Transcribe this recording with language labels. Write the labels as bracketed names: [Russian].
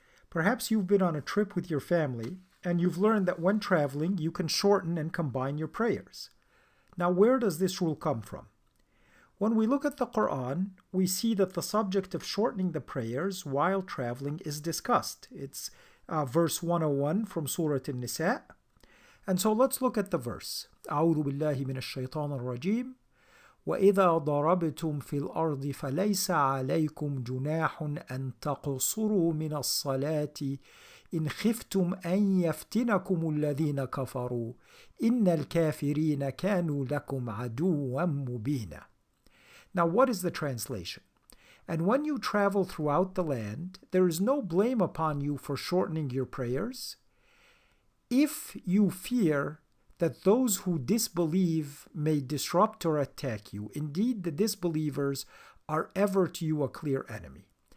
[English] Perhaps you've been on a trip with your family and you've learned that when traveling you can shorten and combine your prayers. Now, where does this rule come from? When we look at the Quran, we see that the subject of shortening the prayers while traveling is discussed. It's verse 101 from Surah An-Nisa. And so let's look at the verse. [Arabic] أعوذ بالله من الشيطان الرجيم وإذا ضربتم في الأرض فليس عليكم جناح أن تقصروا من الصلاة إن خفتم أن يفتنكم الذين كفروا إن الكافرين كانوا لكم عدوا مبينا. [English] Now, what is the translation? And when you travel throughout the land, there is no blame upon you for shortening your prayers, if you fear that those who disbelieve may disrupt or attack you. Indeed, the disbelievers are ever to you a clear enemy.